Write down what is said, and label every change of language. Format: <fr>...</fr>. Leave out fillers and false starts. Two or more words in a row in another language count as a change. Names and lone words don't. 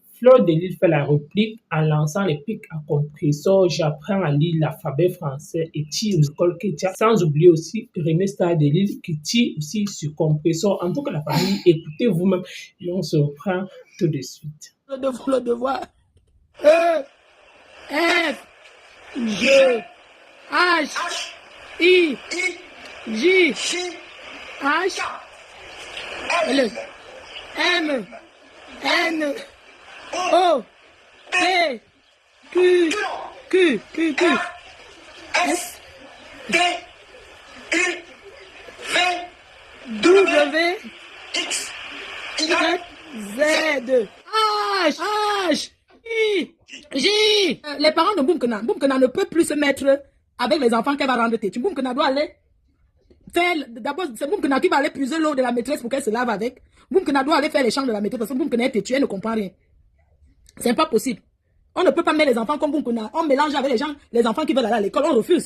<fr>Fleur de Lille fait la réplique en lançant les pics à compresseur. J'apprends à lire l'alphabet français et tire au col Ketia. Sans oublier aussi René Star de Lille qui tire aussi sur compresseur. En tout cas, la famille, écoutez vous-même et on se reprend tout de suite. Le devoir. E, F, G, H, I, J, H, L, M, N, O, P, Q, S, T, U, V, W, X, Y, Z, H, I, J. Les parents de Boumkena ne peut plus se mettre avec les enfants qu'elle va rendre têtu. Boumkena doit aller faire, d'abord, c'est Boumkena qui va aller puiser l'eau de la maîtresse pour qu'elle se lave avec. Boumkena doit aller faire les champs de la maîtresse parce que Boumkena est têtu, elle ne comprend rien. C'est pas possible. On ne peut pas mettre les enfants comme Boumkena. On mélange avec les enfants qui veulent aller à l'école, on refuse.</fr>